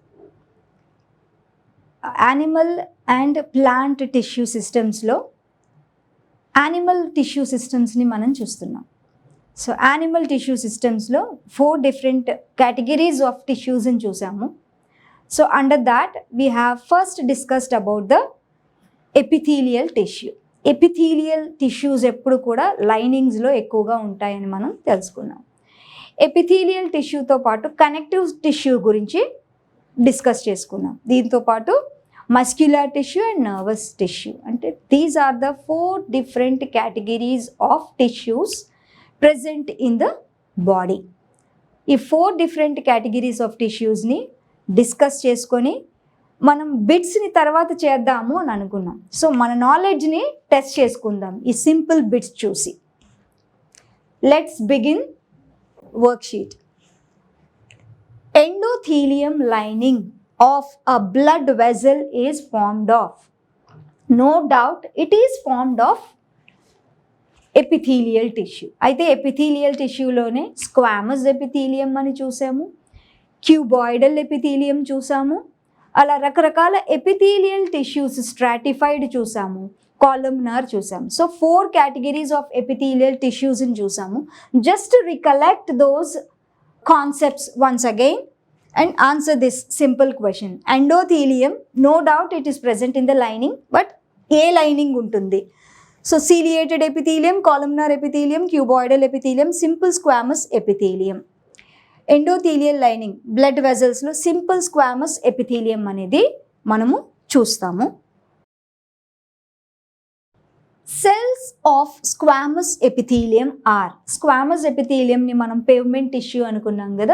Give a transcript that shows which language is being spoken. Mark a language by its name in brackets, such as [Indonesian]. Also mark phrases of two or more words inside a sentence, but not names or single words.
[English] Animal and plant tissue systems lo animal tissue systems [Telugu] ని మనం చూస్తున్నాం. [English] So animal tissue systems lo 4 different categories of tissues [Telugu] ని చూసాము. [English] So under that we have first discussed about the epithelial tissue. Epithelial tissues [Telugu] ఎప్పుడు కూడా linings లో ఎక్కువ ఉంటాయని మనం తెలుసుకున్నాం. [English] epithelial tissueతో [Telugu] పాటు [English] connective tissue [Telugu] గురించి డిస్కస్ చేసుకున్నాం. దీంతో పాటు [English] muscular tissue and nervous tissue, అంటే these are the 4 different categories of tissues present in the body. [Telugu] ఈ [English] 4 different categories of tissuesని [Telugu] డిస్కస్ చేసుకొని మనం బిట్స్ని తర్వాత చేద్దాము అని అనుకున్నాం. సో మన నాలెడ్జ్ని టెస్ట్ చేసుకుందాం ఈ [English] simple bits [Telugu] చూసి. [English] let's begin worksheet. Endothelium lining of a blood vessel is formed of. No doubt it is formed of epithelial tissue. [Telugu] అయితే [English] epithelial tissue [Telugu] లోనే [English] squamous epithelium [Telugu] అని చూసాము, [English] cuboidal epithelium [Telugu] చూసాము, అలా రకరకాల [English] epithelial tissues stratified [Telugu] చూసాము, columnar చూసాము. [English] సో 4 categories of epithelial tissues in చూసాము. Just to recollect those concepts once again and answer this simple question. Endothelium, no doubt it is present in the lining, but [Telugu] ఏ లైనింగ్ ఉంటుంది? [English] సో ciliated epithelium, columnar epithelium, cuboidal epithelium, simple squamous epithelium. endothelial lining blood vesselsలో simple squamous epithelium [Telugu] అనేది మనము చూస్తాము. [English] cells of squamous epithelium or, squamous epitheliumని [Telugu] మనం [English] pavement tissue [Telugu] అనుకున్నాం కదా.